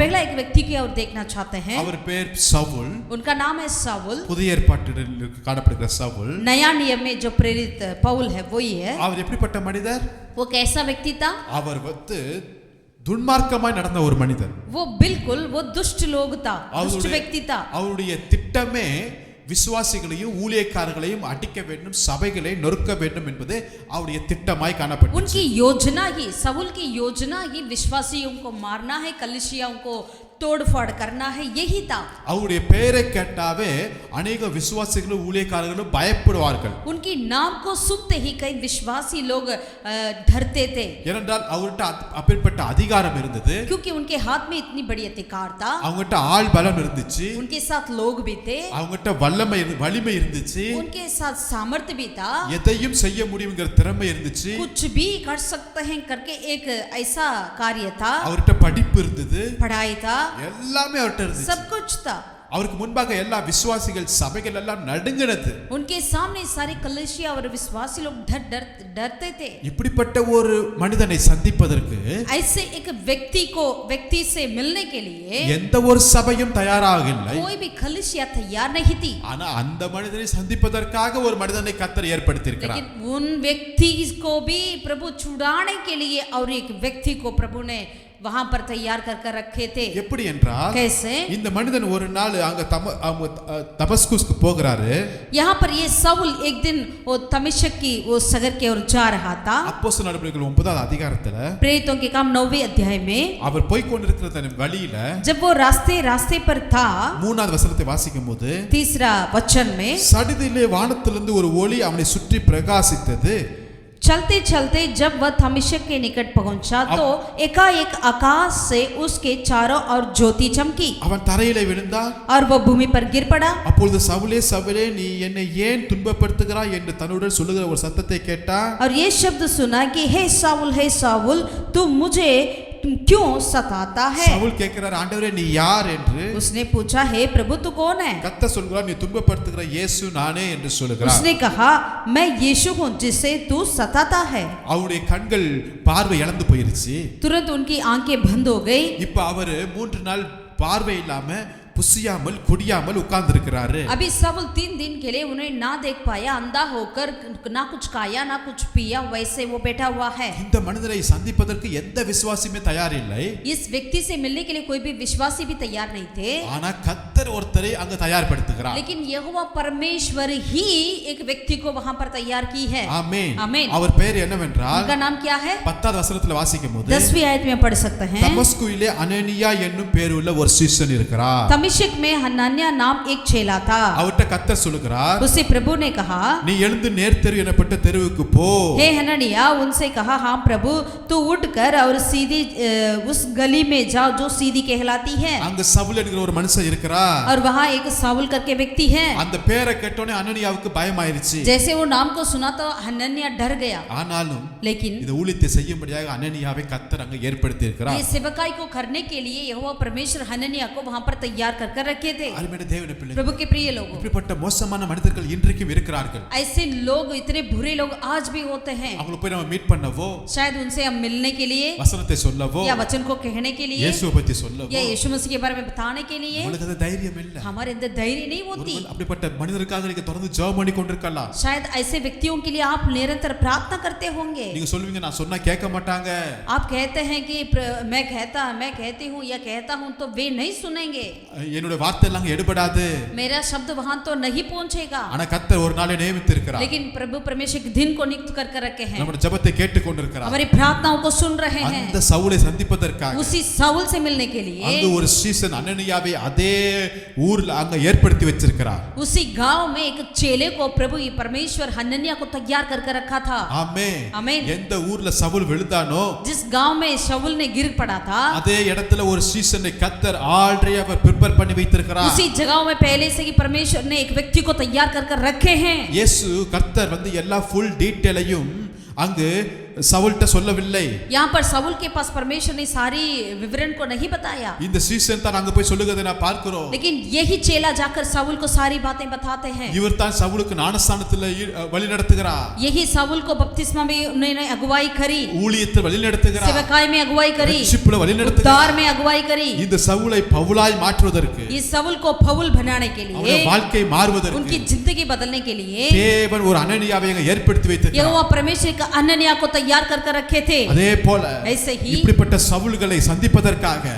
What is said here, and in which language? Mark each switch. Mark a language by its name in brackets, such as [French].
[Hindi] पहला एक व्यक्ति की ओर देखना चाहते हैं. [Tamil] அவர் பேர் சவுல். [Hindi] उनका नाम है साउल. [Tamil] புதிய ஏற்பாட்டில் காணப்படுகிற சவுல். [Hindi] नया नियम में जो प्रेरित पौल है वही है. [Tamil] அவர் எப்படிப்பட்ட மனிதர்? [Hindi] वो कैसा व्यक्ति था? [Tamil] அவர் துன்மார்க்கமாய் நடந்த ஒரு மனிதர். [Hindi] वो बिल्कुल वो दुष्ट लोग था, दुष्ट व्यक्ति था. [Tamil] அவருடைய திட்டமே விசுவாசிகளையும் ஊழியக்காரர்களையும் அடிக்க வேண்டும், சபைகளை நொறுக்க வேண்டும் என்பது அவருடைய திட்டமாய் காணப்பட்டது. [Hindi] उनकी योजना ही, साउल की योजना ही विश्वासियों को मारना है, कलीसियाओं को तोड़फोड़ करना है, यही था. [Tamil] அவருடைய பெயரை கேட்டாவே अनेक விசுவாசிகளும் ஊழியக்காரர்களும் பயப்படுவார்கள். [Hindi] उनकी नाम को सुनते ही कई विश्वासी लोग डरते थे. [Tamil] ஏனென்றால் அவர்கிட்ட அப்பேற்பட்ட அதிகாரம் இருந்தது, [Hindi] क्योंकि उनके हाथ में इतनी बड़ी अधिकार था, [Tamil] அவங்ககிட்ட ஆள் பலம் இருந்துச்சு, [Hindi] उनके साथ लोग भी थे, [Tamil] அவங்ககிட்ட வலிமை இருந்துச்சு, [Hindi] उनके साथ सामर्थ्य भी था, [Tamil] எதையும் செய்ய முடியுங்கிற திறமை இருந்துச்சு, [Hindi] कुछ भी कर सकते हैं करके एक ऐसा कार्य था, [Tamil] அவர்கிட்ட படிப்பு இருந்தது, [Hindi] पढ़ाई था, [Tamil] எல்லாமே அவர்கிட்ட இருந்துச்சு. [Hindi] सब कुछ था. [Tamil] அவருக்கு முன்பாக எல்லா விசுவாசிகள் சபைகள் எல்லாம் நடுங்கினது. [Hindi] उनके सामने सारे कलीसिया और विश्वासी लोग डरते थे. [Tamil] இப்படிப்பட்ட ஒரு மனிதனை சந்திப்பதற்கு [Hindi] ऐसे एक व्यक्ति से मिलने के लिए [Tamil] எந்த ஒரு சபையும் தயாராக இல்லை. [Hindi] कोई भी कलीसिया तैयार नहीं थी. [Tamil] ஆனா அந்த மனிதனை சந்திப்பதற்காக ஒரு மனிதனை கர்த்தர் ஏற்படுத்தி இருக்கிறார். [Hindi] लेकिन उन व्यक्ति को भी प्रभु छुड़ाने के लिए और एक व्यक्ति को प्रभु ने वहां पर तैयार कर रखे थे. [Tamil] எப்படி என்றால், [Hindi] कैसे? [Tamil] இந்த மனிதன் ஒரு நாள் அங்க दमस्कुस्க்கு போகிறாரு. [Hindi] यहाँ पर ये साउल एक दिन वो दमिश्क की वो सगर की ओर जा रहा था. [Tamil] அப்போஸ்தலர் நடபடிகள் 9வது அதிகாரத்துல [Hindi] प्रेरितों के काम 9वें अध्याय में [Tamil] அவர் போய் கொண்டிருக்கிற வழியில [Hindi] जब वो रास्ते पर था, [Tamil] 3வது வசனத்தை வாசிக்கும்போது, [Hindi] तीसरा वचन में, [Tamil] சடிதிலே வானத்திலிருந்து ஒரு ஒளி அவனை சுற்றி பிரகாசித்தது. [Hindi] चलते चलते जब वह दमिश्क के निकट पहुंचा तो एकाएक आकाश से उसके चारों ओर ज्योति चमकी [Tamil] அவன் தரையிலே விழுந்தான். [Hindi] और वह भूमि पर गिर पड़ा. [Tamil] அப்பொழுது சவுலே சவுலே நீ என்னை ஏன் துன்பப்படுத்துகிறாய் என்று தன்னுடன் சொல்லுகிற ஒரு சத்தத்தை கேட்டான். [Hindi] और ये शब्द सुना कि हे साउल तू मुझे क्यों सताता है? [Tamil] சவுல் கேட்கிறார், ஆண்டவரே நீ யார் என்று. [Hindi] उसने पूछा, हे प्रभु तू कौन है? [Tamil] கர்த்தர் சொல்கிறார், நீ துன்பப்படுத்துகிற இயேசு நானே என்று சொல்கிறார். [Hindi] उसने कहा, मैं यीशु हूं जिसे तू सताता है. [Tamil] அவருடைய கண்கள் பார்வை இழந்து போயிருச்சு. [Hindi] तुरंत उनकी आंखें बंद हो गई. [Tamil] இப்ப அவரு 3 நாள் பார்வை இல்லாம புசியாமல் குடியாமல் உட்கார்ந்து இருக்கிறாரு. [Hindi] अभी शाऊल 3 दिन के लिए उन्हें ना देख पाया, अंधा होकर ना कुछ खाया ना कुछ पिया, वैसे वो बैठा हुआ है. [Tamil] இந்த மனிதரை சந்திப்பதற்கு எந்த விசுவாசியுமே தயார் இல்லை. [Hindi] इस व्यक्ति से मिलने के लिए कोई भी विश्वासी भी तैयार नहीं थे. [Tamil] ஆனா கர்த்தர் ஒருத்தரை அங்க தயார்படுத்துகிறார். [Hindi] लेकिन यहोवा परमेश्वर ही एक व्यक्ति को वहां पर तैयार की है. [Tamil] ஆமென். [Hindi] आमीन. [Tamil] அவர் பெயர் என்னவென்றால், [Hindi] उनका नाम क्या है? [Tamil] 10வது வசனத்துல வாசிக்கும்போது [Hindi] 10वीं आयत में पढ़ सकते हैं. [Tamil] தமஸ்குவிலே அனனியா என்னும் பேருள்ள ஒரு சீஷன் இருக்கிறார். [Hindi] दमिश्क में हनन्याह नाम एक चेला था. [Tamil] அவர்ட்ட கர்த்தர் சொல்லுகிறார், [Hindi] उससे प्रभु ने कहा, [Tamil] நீ எழுந்து நேர்த்தெரு எனப்பட்ட தெருவுக்கு போ. [Hindi] हे हनन्याह, उनसे कहा, हाँ प्रभु, तू उठकर और सीधी उस गली में जाओ जो सीधी कहलाती है. [Tamil] அங்க சவுல் என்கிற ஒரு மனுஷன் இருக்கிறார். [Hindi] और वहाँ एक साउल करके व्यक्ति है. [Tamil] அந்த பேரை கேட்டோனே அனனியாவுக்கு பயமாயிருச்சு. [Hindi] जैसे वो नाम को सुना तो हनन्याह डर गया. [Tamil] ஆனாலும் [Hindi] लेकिन [Tamil] இந்த ஊழியத்தை செய்யும்படியாக அனனியாவை கர்த்தர் அங்க ஏற்படுத்தி இருக்கிறார். [Hindi] ये सेवकाई को करने के लिए यहोवा परमेश्वर हनन्याह को वहां पर तैयार कर रखे थे. [Tamil] அருமையான தேவனுடைய பிள்ளைகளே, [Hindi] प्रभु के प्रिय लोगों, [Tamil] இப்படிப்பட்ட மோசமான மனிதர்கள் இன்றைக்கும் இருக்கிறார்கள். [Hindi] ऐसे लोग, इतने बुरे लोग आज भी होते हैं. [Tamil] அவங்களை போய் நம்ம மீட் பண்ணவோ, [Hindi] शायद उनसे हम मिलने के लिए [Tamil] வசனத்தை சொல்லவோ, [Hindi] या वचन को कहने के लिए [Tamil] இயேசுவை பத்தி சொல்லவோ [Hindi] या यीशु मसीह के बारे में बताने के लिए [Tamil] உங்களுக்கு அந்த தைரியம் இல்ல. [Hindi] हमारे अंदर धैर्य नहीं होती. [Tamil] ஒருவேளை அப்படிப்பட்ட மனிதருக்காக நீங்க தொடர்ந்து ஜெபம் பண்ணி கொண்டிருக்கலாம். [Hindi] शायद ऐसे व्यक्तियों के लिए आप निरंतर प्रार्थना करते होंगे. [Tamil] நீங்க சொல்லுவீங்க, நான் சொன்னா கேட்க மாட்டாங்க. [Hindi] आप कहते हैं कि मैं कहती हूँ या कहता हूँ तो वे नहीं सुनेंगे, [Tamil] என்னுடைய வார்த்தை எல்லாம் எடுபடாது. [Hindi] मेरा शब्द वहां तो नहीं पहुंचेगा. [Tamil] ஆனா கர்த்தர் ஒரு நாளை நியமித்திருக்கிறார். [Hindi] लेकिन प्रभु परमेश्वर एक दिन को नियुक्त कर रखे हैं. [Tamil] நம்முடைய ஜெபத்தை கேட்டு கொண்டிருக்கிறார். [Hindi] हमारी प्रार्थनाओं को सुन रहे हैं. [Tamil] அந்த சவுலை சந்திப்பதற்காக [Hindi] उसी साउल से मिलने के लिए [Tamil] அங்க ஒரு சீசன் அனனியாவை அதே ஊர்ல அங்க ஏற்படுத்தி வச்சிருக்கிறார். [Hindi] उसी गांव में एक चेले को प्रभु परमेश्वर हनन्याह को तैयार कर रखा था. [Tamil] ஆமென். [Hindi] आमीन. [Tamil] எந்த ஊர்ல சவுல் விழுந்தானோ [Hindi] जिस गांव में शाऊल ने गिर पड़ा था, [Tamil] அதே இடத்துல ஒரு சீசனை கர்த்தர் ஆல்ரெடி அவர் ப்ரிப்பேர் பண்ணி வைத்திருக்கிறார். [Hindi] उसी जगह में पहले से ही परमेश्वर ने एक व्यक्ति को तैयार कर रखे हैं. [Tamil] இயேசு கர்த்தர் வந்து எல்லா [English] full டீடைலையும் [Tamil] அங்கு சவுல்ட்ட சொல்லவில்லை. [Hindi] यहाँ पर शाऊल के पास परमेश्वर ने सारी विवरण को नहीं बताया. [Tamil] இந்த சீசன் தான் அங்க போய் சொல்லுகிறதை நான் பார்க்கிறோம். [Hindi] लेकिन यही चेला जाकर शाऊल को सारी बातें बताते हैं. [Tamil] இவர் தான் சவுலுக்கு ஞானஸ்தானத்துல வழி நடத்துகிறார். [Hindi] यही शाऊल को बपतिस्मा में उन्होंने अगुवाई करी, [Tamil] ஊழியத்தில் வழி நடத்துகிறார். [Hindi] सेवकाई में अगुवाई करी, [Tamil] ரட்சிப்புல வழி [Hindi] उद्धार [Tamil] நடத்துகிறார். [Hindi] में अगुवाई करी. [Tamil] இந்த சவுலை பவுலாய் மாற்றுவதற்கு, [Hindi] इस शाऊल को पौल बनाने के लिए, [Tamil] அவருடைய வாழ்க்கை மாறுவதற்கு [Hindi] उनकी जिंदगी बदलने के लिए [Tamil] தேவன் ஒரு அனனியாவை அங்க ஏற்படுத்தி வைத்திருக்கிறார். [Hindi] यहोवा परमेश्वर का हनन्याह को तैयार कर रखे थे. [Tamil] அதே போல [Hindi] ऐसे ही [Tamil] இப்படிப்பட்ட சவுல்களை சந்திப்பதற்காக